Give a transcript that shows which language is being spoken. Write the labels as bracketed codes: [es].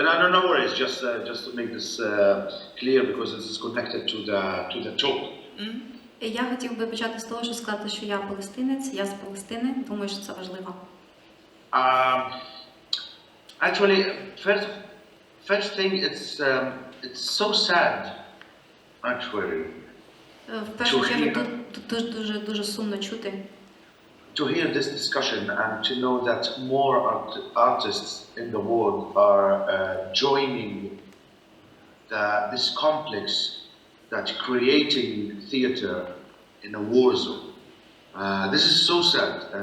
[en] No worries. Just to make this clear, because this is connected to the talk. [uk] Я хотів би почати з того, що сказати, що я палестинець, я з Палестини. Думаю, що це важливо. [en] Actually, first thing, it's so sad. Actually, [uk] В першу чергу дуже сумно чути. [en] To hear this discussion and to know that more artists in the world are joining this complex that creating theater in a war zone. This is so sad.